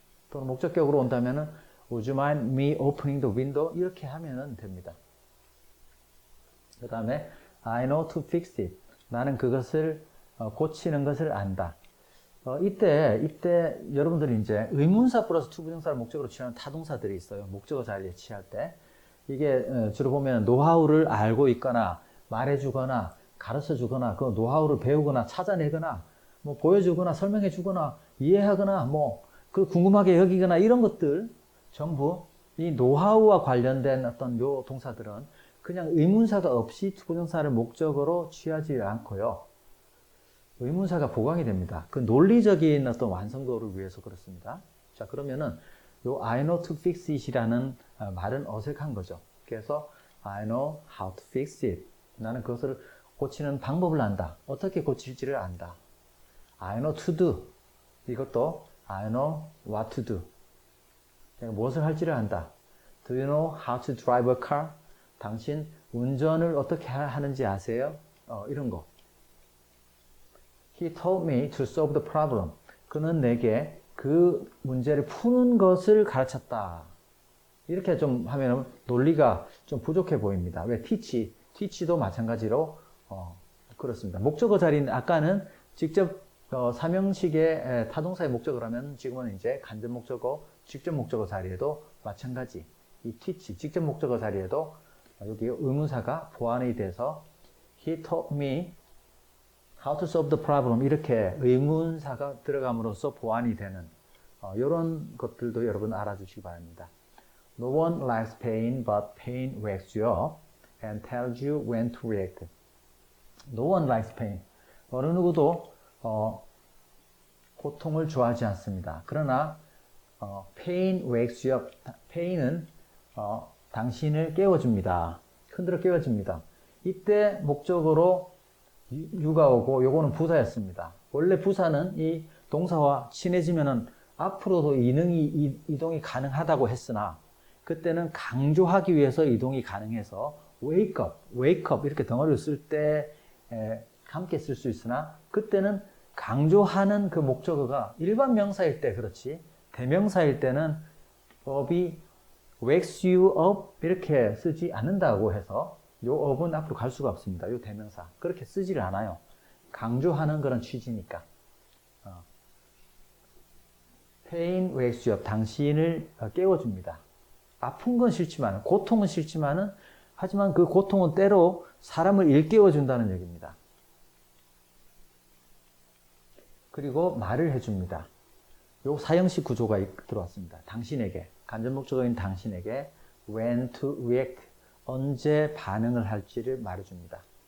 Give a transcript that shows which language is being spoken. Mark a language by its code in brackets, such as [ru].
[ko] 또는 목적격으로 온다면은 [en] Would you mind me opening the window? [ko] 이렇게 하면 됩니다. 그 다음에 [en] I know to fix it. [ko] 나는 그것을 고치는 것을 안다. 이때 여러분들이 이제 의문사 플러스 투부정사를 목적으로 취하는 타동사들이 있어요. 목적어 자리에 취할 때. 이게 주로 보면 노하우를 알고 있거나 말해주거나 가르쳐주거나 그 노하우를 배우거나 찾아내거나 뭐 보여주거나 설명해주거나 이해하거나 그 궁금하게 여기거나 이런 것들 전부 이 노하우와 관련된 어떤 요 동사들은 그냥 의문사가 없이 투부정사를 목적으로 취하지 않고요. 의문사가 보강이 됩니다. 그 논리적인 어떤 완성도를 위해서 그렇습니다. 자, 그러면은 요 [en] I know to fix it [ko] 이라는 말은 어색한 거죠. 그래서 [en] I know how to fix it. [ko] 나는 그것을 고치는 방법을 안다. 어떻게 고칠지를 안다. [en] I know to do. [ko] 이것도 [en] I know what to do. [ko] 내가 무엇을 할지를 안다. [en] Do you know how to drive a car? [ko] 당신 운전을 어떻게 하는지 아세요? 이런 거. [en] He told me to solve the problem. [ko] 그는 내게 그 문제를 푸는 것을 가르쳤다. 이렇게 좀 하면 논리가 좀 부족해 보입니다. 왜? teach도 마찬가지로 그렇습니다. 목적어 자리는 아까는 직접 삼형식의 타동사의 목적어를 하면 지금은 이제 간접 목적어, 직접 목적어 자리에도 마찬가지. 이 teach, 직접 목적어 자리에도 여기 의문사가 보완이 돼서 [en] He taught me how to solve the problem [ko] 이렇게 의문사가 들어감으로써 보완이 되는 이런 것들도 여러분 알아주시기 바랍니다. [en] No one likes pain, but pain wakes you up and tells you when to react. No one likes pain. [ko] 어느 누구도 고통을 좋아하지 않습니다. 그러나 [en] pain wakes you up. [ko] pain은 당신을 깨워줍니다. 흔들어 깨워줍니다. 이때 목적으로 you가 오고 요거는 부사였습니다. 원래 부사는 이 동사와 친해지면은 앞으로도 이동이 가능하다고 했으나 그때는 강조하기 위해서 이동이 가능해서 wake up 이렇게 덩어리를 쓸 때 함께 쓸 수 있으나 그때는 강조하는 그 목적어가 일반 명사일 때 그렇지 대명사일 때는 up이 [en] wakes you up [ko] 이렇게 쓰지 않는다고 해서 요 up은 앞으로 갈 수가 없습니다. 요 대명사 그렇게 쓰지를 않아요. 강조하는 그런 취지니까. [en] pain wakes you up [ko] 당신을 깨워줍니다. 아픈 건 싫지만 고통은 싫지만은 하지만 그 고통은 때로 사람을 일깨워준다는 얘기입니다. 그리고 말을 해줍니다. 요 사형식 구조가 들어왔습니다. 당신에게 간접목적어인 당신에게 [en] when to react [ko] 언제 반응을 할지를 말해줍니다.